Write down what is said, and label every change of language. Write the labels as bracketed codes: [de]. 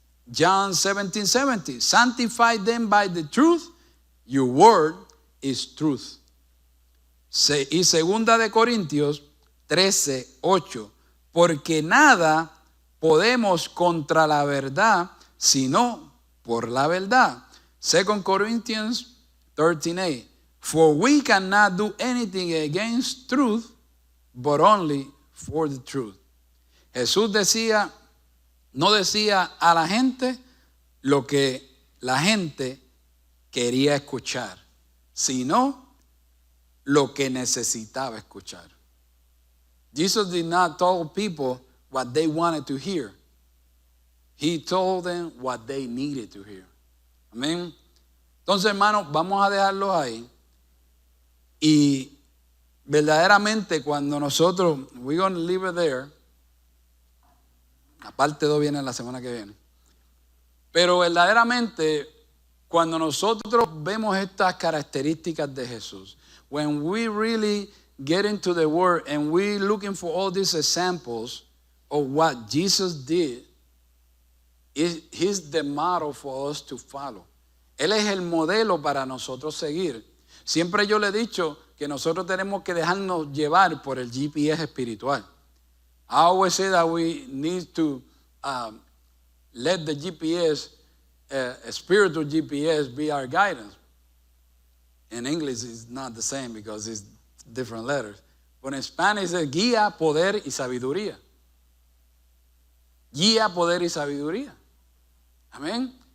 [en] John 17:70. Sanctify them by the truth, your word is truth. [es] Y segunda de Corintios 13:8. Porque nada podemos contra la verdad, sino por la verdad. [en] 2 Corinthians 13:8. For we cannot do anything against truth, but only for the truth. [es] Jesús no decía a la gente lo que la gente quería escuchar, sino lo que necesitaba escuchar. [en] Jesus did not tell people what they wanted to hear. He told them what they needed to hear. [es] Amén. Entonces, hermanos, vamos a dejarlos ahí. Y verdaderamente cuando nosotros, [en] we're going to leave it there. [es] La parte 2 viene la semana que viene. Pero verdaderamente cuando nosotros vemos estas características de Jesús, [en] when we really get into the Word and we're looking for all these examples of what Jesus did, He's the model for us to follow. [es] Él es el modelo para nosotros seguir. Siempre yo le he dicho que nosotros tenemos que dejarnos llevar por el GPS espiritual. [en] I always say that we need to let the GPS a spiritual GPS be our guidance. In English, it's not the same because it's different letters. But in Spanish, [es] es guía, poder y sabiduría. Guía, poder y sabiduría. Amén.